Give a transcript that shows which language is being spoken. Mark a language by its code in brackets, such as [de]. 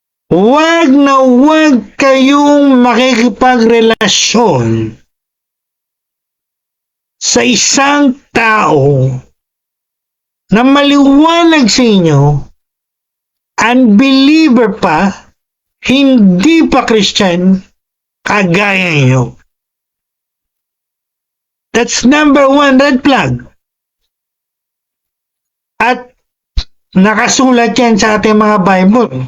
[tl] Huwag na huwag kayong makikipagrelasyon sa isang tao na maliwanag sa inyo, unbeliever pa, hindi pa Christian, kagaya nyo. [en] That's number one red flag. [tl] At nakasulat yan sa ating mga Bible.